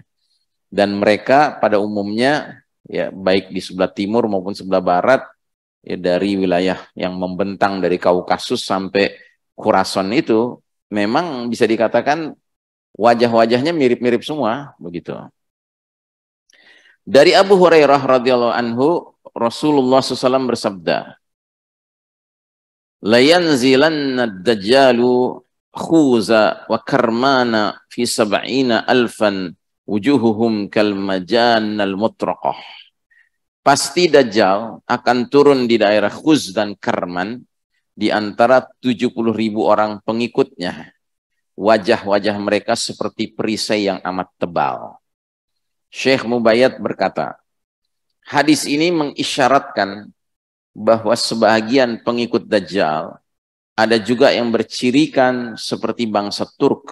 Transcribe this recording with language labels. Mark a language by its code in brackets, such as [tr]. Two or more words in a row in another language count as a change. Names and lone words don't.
[id] Dan mereka pada umumnya, ya, baik di sebelah timur maupun sebelah barat, ya, dari wilayah yang membentang dari Kaukasus sampai Khurasan itu memang bisa dikatakan wajah-wajahnya mirip-mirip semua, begitu. Dari Abu Hurairah [ar] رضي الله عنه, [id] Rasulullah SAW bersabda, [ar] "لا ينزلن الدجال خوزا وكرمان في 70,000 وجوههم كالمجان المطرقة." [id] Pasti Dajjal akan turun di daerah Khuz dan Karman di antara 70.000 orang pengikutnya. Wajah-wajah mereka seperti perisai yang amat tebal. Syekh Mubayyad berkata, hadis ini mengisyaratkan bahwa sebahagian pengikut Dajjal ada juga yang bercirikan seperti bangsa Turk.